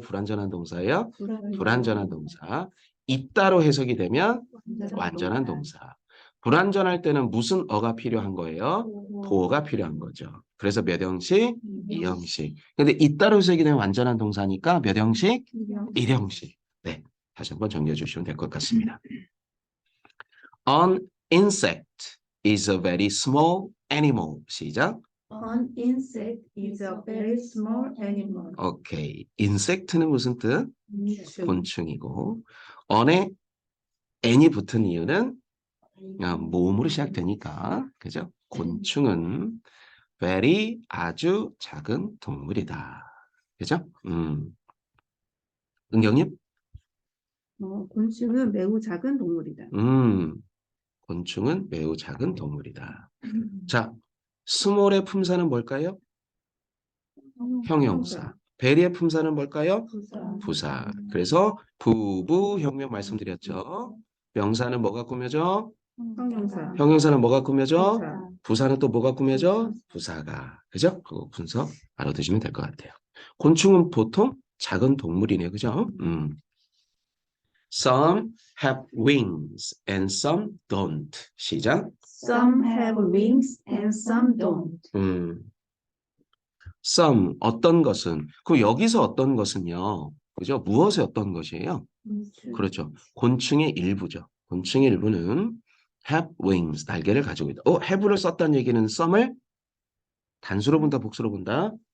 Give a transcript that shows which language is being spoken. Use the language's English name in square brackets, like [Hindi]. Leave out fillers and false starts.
[Korean] 불완전한 동사예요? 불완전한 동사. 있다로 해석이 되면 완전한 동사. 불완전할 때는 무슨 어가 필요한 거예요? 보어가 필요한 거죠. 그래서 몇 형식? 2형식. 근데 있다로 해석이 되면 완전한 동사니까 몇 형식? 1형식. 네, 다시 한번 정리해 주시면 될 것 같습니다. [English] An insect is a very small animal. [Korean] 시작. [English] An insect is a very small animal. [Korean] 오케이. insect는 무슨 뜻? 곤충. 곤충이고 on에 n이 붙은 이유는 모음으로 시작되니까 그죠? 곤충은 very 아주 작은 동물이다. 그죠? 은경님? 곤충은 매우 작은 동물이다. 곤충은 매우 작은 동물이다. 자, 스몰의 품사는 뭘까요? 형용사. 베리의 품사는 뭘까요? 부사. 그래서 부부 형용 말씀드렸죠. 명사는 뭐가 꾸며져? 형용사. 형용사는 뭐가 꾸며져? 부사. 부사는 또 뭐가 꾸며져? 부사가. 그죠? 그 분석 알아두시면 될 것 같아요. 곤충은 보통 작은 동물이네요. 그죠? [English] Some have wings and some don't. [Korean] 시작. [English] Some have wings and some don't. [Korean] some 어떤 것은 그 여기서 어떤 것은요. 그죠? 무엇의 어떤 것이에요? 그렇죠. 곤충의 일부죠. 곤충의 일부는 [English] have wings [Korean] 날개를 가지고 있다. have를 썼다는 얘기는 some을 단수로 본다, 복수로 본다?